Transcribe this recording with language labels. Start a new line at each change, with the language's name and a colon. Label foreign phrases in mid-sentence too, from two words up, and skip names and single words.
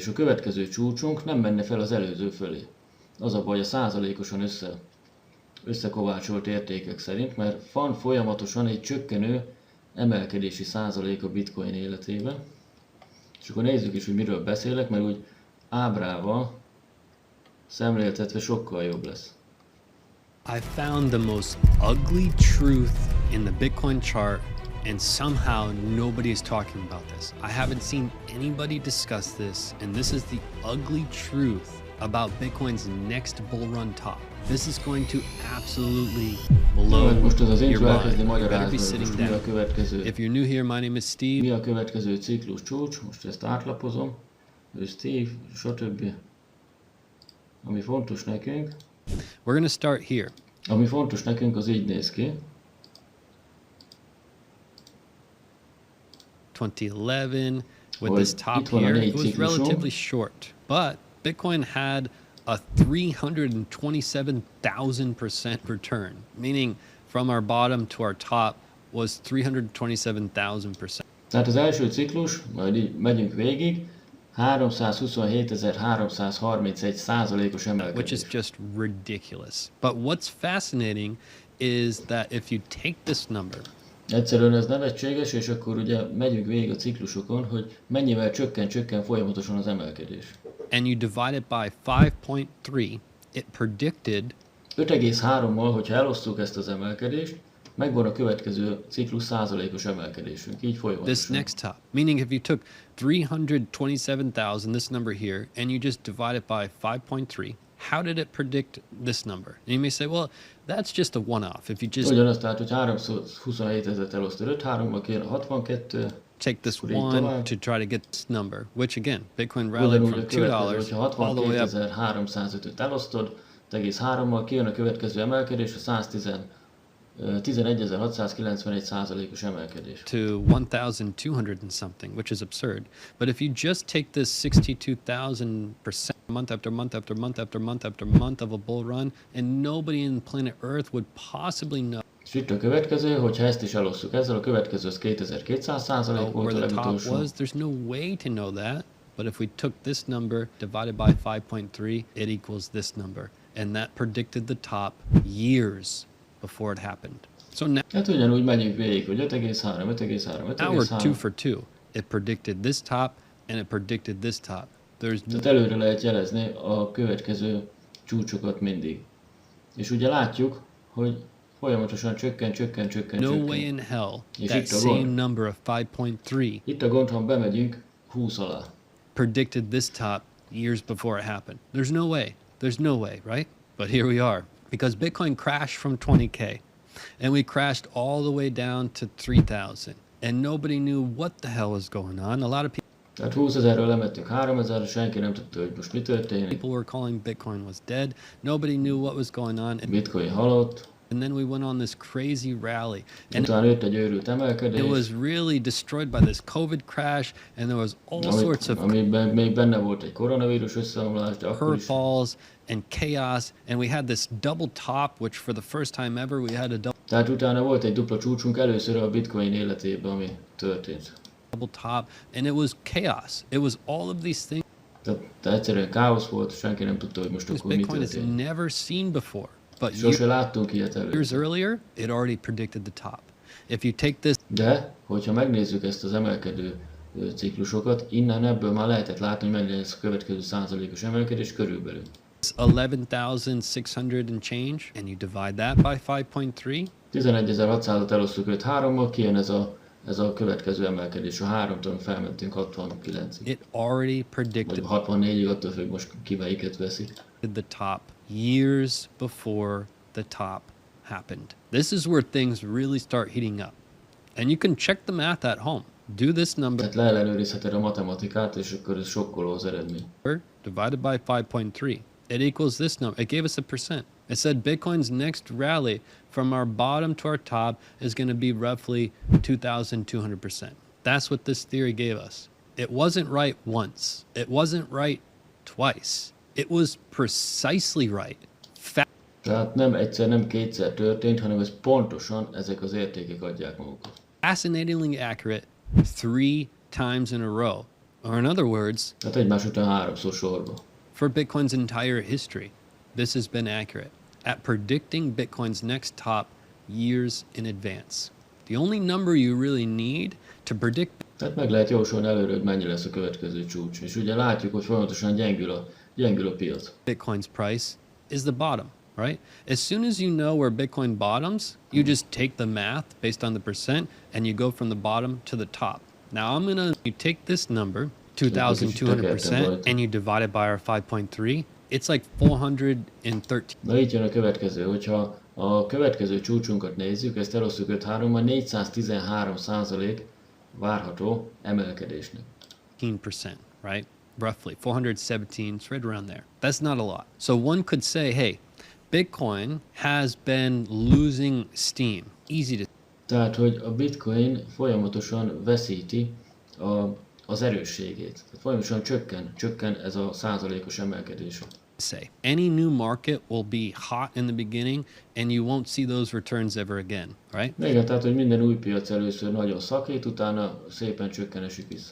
Hungarian: A következő csúcsunk nem menne fel az előző fölé. Az a baj, a százalékosan összekovácsolt értékek szerint, mert van folyamatosan egy csökkenő emelkedési százalék a bitcoin életében. És akkor nézzük is, hogy miről beszélek, mert úgy ábrával szemléltetve sokkal jobb lesz.
English: I found the most ugly truth in the Bitcoin chart, and somehow nobody is talking about this. I haven't seen anybody discuss this, and this is the ugly truth about Bitcoin's next bull run top. This is going to absolutely blow
Hungarian: most az
English: your mind. You better be
Hungarian: magyarázni,
English: sitting
Hungarian: mi a
English: down.
Hungarian: következő.
English: If you're new here, my name is Steve.
Hungarian: Mi a következő ciklus csúcs, most ezt átlapozom, ő Steve, stb. Ami fontos nekünk.
English: We're going to start here.
Hungarian: Ami fontos nekünk, az így néz ki.
English: 2011 with this top here, it was relatively short, but Bitcoin had a 327,000% return, meaning from our bottom to our top was 327,000%.
Hungarian: Tehát az első ciklus, majd így megyünk végig, 327.331%-os emelkedés.
English: Which is just ridiculous. But what's fascinating is that if you take this number,
Hungarian: egyszerűen ez nevetséges, és akkor ugye megyünk végig a ciklusokon, hogy mennyivel csökken folyamatosan az emelkedés.
English: And you divide it by 5.3, it predicted
Hungarian: 5,3-mal, hogyha elosztjuk ezt az emelkedést, megvan a következő ciklus százalékos emelkedésünk, így folyamatosan.
English: this next top. Meaning if you took 327,000, this number here, and you just divide it by 5.3, how did it predict this number? And you may say, well, that's just a one-off. If you just
Hungarian: ugyanaz, tehát, hogy 327 elosztod 5-3-mal kijön a 62,
English: take this one to try to get this number, which again, Bitcoin rallied from $2 all the way up.
Hungarian: 62.305-öt elosztod, 3-mal kijön a következő emelkedés, a 11.691%-os emelkedés.
English: To 1,200 and something, which is absurd. But if you just take this 62,000% month after month after month after month after month of a bull run, and nobody in planet Earth would possibly know.
Hungarian: És itt a következő, hogyha ezt is elosztjuk ezzel, a következő az 2200% volt a legutolsó.
English: There's no way to know that, but if we took this number divided by 5.3, it equals this number. And that predicted the top years before it happened. So now,
Hungarian: hát ugyanúgy megyünk végig, hogy 5,3, 5,3, 5,3.
English: Now we're 2 for 2. It predicted this top and it predicted this top.
Hungarian: Tehát előre lehet jelezni a következő csúcsokat mindig. És ugye látjuk, hogy folyamatosan csökken.
English: No way in hell
Hungarian: és
English: that same number of 5.3
Hungarian: itt a gond, ha bemegyünk 20 alá.
English: predicted this top years before it happened. There's no way. There's no way, right? But here we are. Because Bitcoin crashed from 20K and we crashed all the way down to 3,000 and nobody knew what the hell was going on. A lot of people
Hungarian: Tehát 20.000-ről lemettünk 3.000-ra, senki nem tudta, hogy most mi történik.
English: People were calling Bitcoin was dead. Nobody knew what was going on.
Hungarian: Bitcoin halott.
English: And then we went on this crazy rally. And
Hungarian: utána jött egy őrült emelkedés.
English: It was really destroyed by this COVID crash, and there was all sorts of
Hungarian: amiben még benne volt egy koronavírus összeomlás, de akkor is
English: curveballs and chaos, and we had this double top, which for the first time ever we had a
Hungarian: Tehát utána volt egy dupla csúcsunk először a Bitcoin életében, ami történt.
English: double top, and it was chaos. It was all of these things
Hungarian: Tehát egyszerűen káosz volt, senki nem tudta, hogy most akkor mi
English: Bitcoin has
Hungarian: történik.
English: never seen before. But
Hungarian: Sose láttunk ilyet
English: years
Hungarian: először.
English: earlier, it already predicted the top. If you take this
Hungarian: De, hogyha megnézzük ezt az emelkedő ciklusokat, innen ebből már lehetett látni, hogy mennyi lesz a következő százalékos emelkedés körülbelül.
English: 11,600 and change, and you divide that by 5.3,
Hungarian: 11.600-at elosztuk 5-3-mal, kijön ez a következő emelkedés. A 3-tól felmentünk 69-ig.
English: it already predicted
Hungarian: Vagy 64-ig, attól függ most ki melyiket veszik.
English: the top years before the top happened. This is where things really start heating up. And you can check the math at home. Do this number
Hungarian: Tehát leellenőrizheted a matematikát, és akkor ez sokkoló az eredmény.
English: divided by 5.3. It equals this number. It gave us a percent. It said Bitcoin's next rally from our bottom to our top is going to be roughly 2,200%. That's what this theory gave us. It wasn't right once. It wasn't right twice. It was precisely right.
Hungarian: Tehát nem egyszer, nem kétszer történt, hanem ez pontosan ezek az értékek adják magukat.
English: Fascinatingly accurate 3 times in a row. Or in other words,
Hungarian: Tehát egymás után háromszor sorba.
English: for Bitcoin's entire history, this has been accurate at predicting Bitcoin's next top years in advance. The only number you really need to predict.
Hungarian: Tehát meg lehet jósolni előre, hogy mennyi lesz a következő csúcs. És ugye látjuk, hogy folyamatosan gyengül a piac.
English: Bitcoin's price is the bottom, right? As soon as you know where Bitcoin bottoms, you just take the math based on the percent and you go from the bottom to the top. Now you take this number, 2,200%, and you divide it by our 5.3, it's like 413.
Hungarian: Na itt jön a következő, hogyha a következő csúcsunkat nézzük, ezt elosztjuk 5-3-mal, 413% várható emelkedésnek.
English: 15%, right? Roughly 417, it's right around there. That's not a lot. So one could say, hey, Bitcoin has been losing steam. Easy to
Hungarian: Tehát, hogy a Bitcoin folyamatosan veszíti az erősségét. Tehát folyamatosan csökken ez a százalékos emelkedés.
English: say. Any new market will be hot in the beginning and you won't see those returns ever again, right?
Hungarian: Igen, tehát, hogy minden új piac először nagyon szakít, utána szépen csökken esik vissza.